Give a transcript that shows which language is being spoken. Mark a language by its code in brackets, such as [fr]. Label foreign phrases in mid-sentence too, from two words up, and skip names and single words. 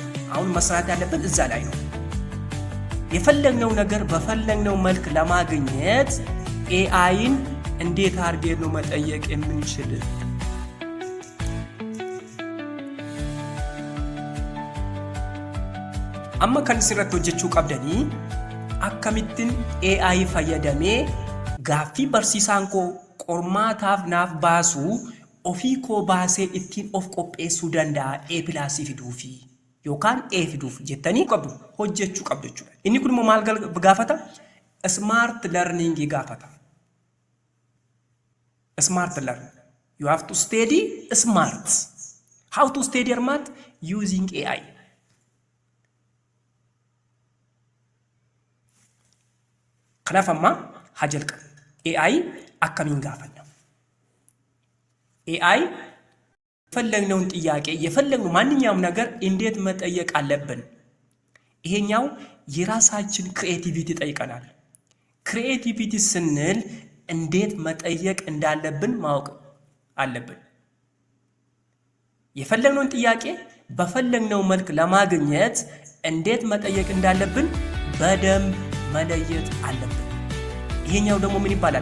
[am] አሁን መስራት ያለብን እዛ ላይ ነው። የፈለግነው ነገር በፈለግነው መልክ ለማግኘት AIን እንዴት አድርገን ነው መጠየቅ የምንችል? [om] amma kan sirratti hojjechuu qabdanii akkamittiin AI fayyadamee gaaffii barsiisaan koo qormaataaf naaf baasu ofii koo baasee ittiin of qopheessuu danda'a A+ fiduufi yookaan A fiduuf jettanii qabdu hojjechuu qabdu jechuudha. Inni kun immoo maal gaafata? [en] Smart learning [om] gaafata. [en] Smart learning. You have to study smart. How to study smart? Using AI. [om] Kanaaf amma haa jalqabnu. AI akkamiin gaafanna? [am] AI የፈለግነውን ጥያቄ የፈለግነው ማንኛውም ነገር እንዴት መጠየቅ አለብን? ይሄኛው የራሳችን ክሬቲቪቲ ጠይቀናል። ክሬቲቪቲ ስንል እንዴት መጠየቅ እንዳለብን ማወቅ አለብን። የፈለግነውን ጥያቄ በፈለግነው መልክ ለማግኘት እንዴት መጠየቅ እንዳለብን በደንብ መለየት አለብን። ይሄኛው ደግሞ ምን ይባላል?